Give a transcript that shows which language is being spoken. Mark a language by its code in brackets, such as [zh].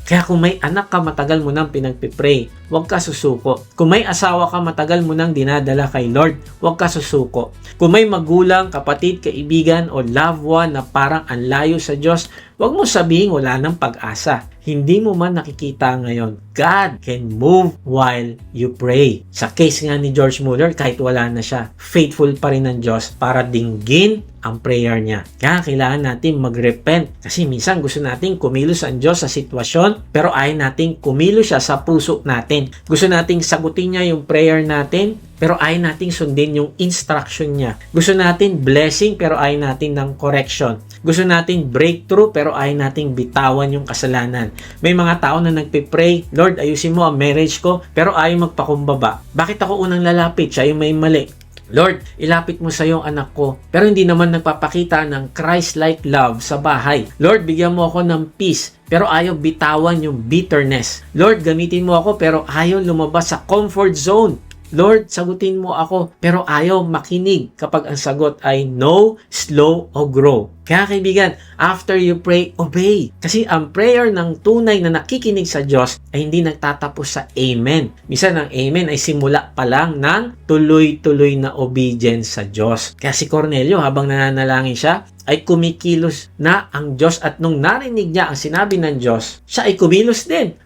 [tl] Kaya kung may anak ka, matagal mo nang pinagpipray, huwag ka susuko. Kung may asawa ka, matagal mo nang dinadala kay Lord, huwag ka susuko. Kung may magulang, kapatid, kaibigan o loved one na parang ang layo sa Diyos, huwag mo sabihin wala ng pag-asa. Hindi mo man nakikita ngayon. [en] God can move while you pray. [tl] Sa case nga ni George Muller, kahit wala na siya, faithful pa rin ng Diyos para dinggin ang prayer niya. Kaya kailangan natin mag-repent. Kasi minsan gusto natin kumilos ang Diyos sa sitwasyon, pero ayaw natin kumilos siya sa puso natin. Gusto nating sagutin niya yung prayer natin, pero ayaw nating sundin yung instruction niya. Gusto natin blessing, pero ayaw natin ng correction. Gusto natin breakthrough, pero ayaw nating bitawan yung kasalanan. May mga tao na nagpipray, Lord, ayusin mo ang marriage ko, pero ayaw magpakumbaba. Bakit ako unang lalapit? Siya yung may mali. Lord, ilapit mo sa iyong anak ko, pero hindi naman nagpapakita ng Christ-like love sa bahay. Lord, bigyan mo ako ng peace, pero ayaw bitawan yung bitterness. Lord, gamitin mo ako, pero ayaw lumabas sa comfort zone. Lord, sagutin mo ako, pero ayaw makinig kapag ang sagot ay no, slow, o grow. Kaya kaibigan, [en] after you pray, obey. [tl] Kasi ang prayer ng tunay na nakikinig sa Diyos ay hindi nagtatapos sa amen. Minsan ang amen ay simula pa lang ng tuloy-tuloy na obedience sa Diyos. Kaya si Cornelio, habang nananalangin siya, ay kumikilos na ang Diyos at nung narinig niya ang sinabi ng Diyos, siya ay kumilos din.